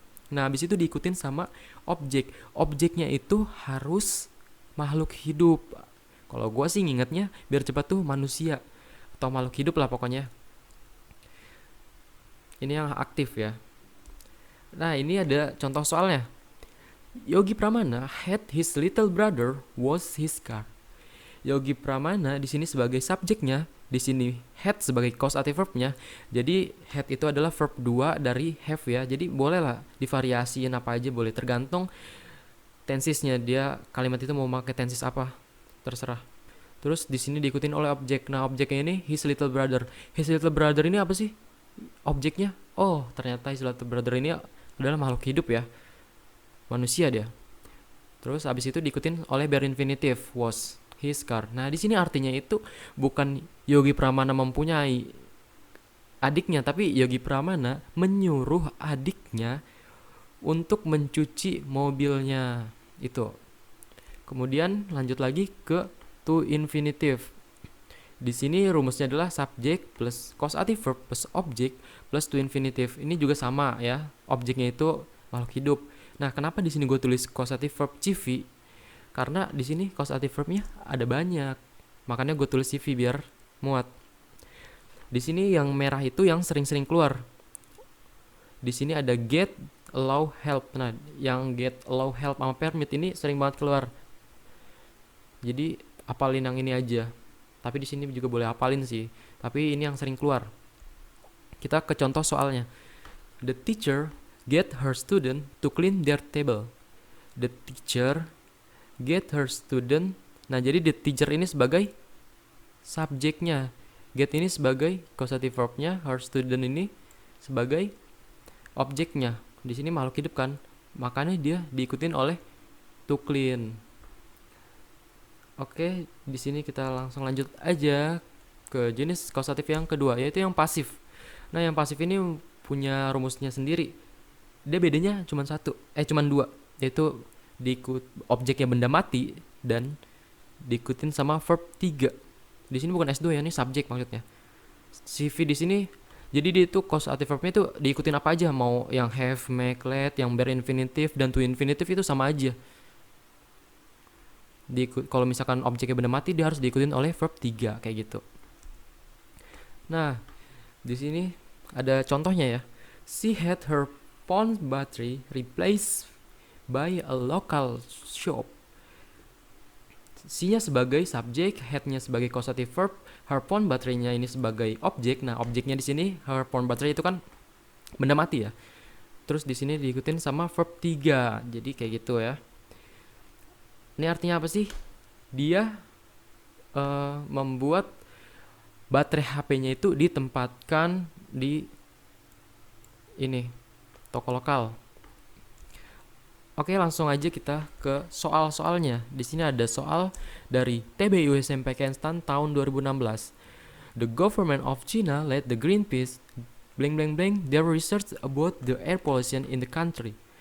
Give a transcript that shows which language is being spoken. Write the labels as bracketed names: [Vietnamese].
[Indonesian] Nah, habis itu diikutin sama objek. Objeknya itu harus makhluk hidup. Kalau gue sih ngingetnya biar cepat tuh manusia atau makhluk hidup lah pokoknya. Ini yang aktif ya. Nah, ini ada contoh soalnya. [English] Yogi Pramana had his little brother was his car. [Indonesian] Yogi Pramana di sini sebagai subjeknya, di sini had sebagai causative verbnya. Jadi had itu adalah verb 2 dari have ya. Jadi boleh lah divariasiin apa aja, boleh tergantung tensisnya, dia kalimat itu mau pakai tensis apa, terserah. Terus di sini diikutin oleh objek. Nah, objeknya ini his little brother. His little brother ini apa sih objeknya? Oh, ternyata his little brother ini adalah makhluk hidup ya, manusia dia. Terus abis itu diikutin oleh bare infinitive [English] was his car. [Indonesian] Nah, di sini artinya itu bukan Yogi Pramana mempunyai adiknya, tapi Yogi Pramana menyuruh adiknya untuk mencuci mobilnya. Itu. Kemudian lanjut lagi ke to infinitive. Di sini rumusnya adalah subject plus causative verb plus object plus to infinitive. Ini juga sama ya. Objeknya itu makhluk hidup. Nah, kenapa di sini gue tulis causative verb CV? Karena di sini causative verbnya ada banyak. Makanya gue tulis CV biar muat. Di sini yang merah itu yang sering-sering keluar. Di sini ada get, allow, help. Nah, yang get, allow, help sama permit ini sering banget keluar. Jadi apalin yang ini aja. Tapi di sini juga boleh apalin sih. Tapi ini yang sering keluar. Kita ke contoh soalnya. [English] The teacher get her student to clean their table. The teacher get her student. [Indonesian] Nah, jadi the teacher ini sebagai subjeknya. Get ini sebagai causative verbnya. Her student ini sebagai objeknya. Di sini makhluk hidup kan. Makanya dia diikutin oleh to clean. Oke, di sini kita langsung lanjut aja ke jenis causatif yang kedua, yaitu yang pasif. Nah, yang pasif ini punya rumusnya sendiri. Dia bedanya cuma dua, yaitu objeknya benda mati dan diikutin sama verb 3. Di sini bukan S2 ya, ini subjek maksudnya. CV di sini jadi dia itu causative verbnya itu diikutin apa aja, mau yang have, make, let, yang bare infinitive dan to infinitive itu sama aja. Kalau misalkan objeknya benda mati, dia harus diikutin oleh verb 3 kayak gitu. Nah, di sini ada contohnya ya. [English] She had her phone battery replaced by a local shop. [Indonesian] She-nya sebagai subjek, had-nya sebagai causative verb, her phone battery-nya ini sebagai objek. Nah, objeknya di sini her phone battery itu kan benda mati ya. Terus di sini diikutin sama verb 3. Jadi kayak gitu ya. Ini artinya apa sih? Dia membuat baterai HP-nya itu ditempatkan di ini toko lokal. Oke, langsung aja kita ke soal-soalnya. Di sini ada soal dari TBU SMP Kenstan tahun 2016. [English] The government of China led the Greenpeace blank blank blank their research about the air pollution in the country.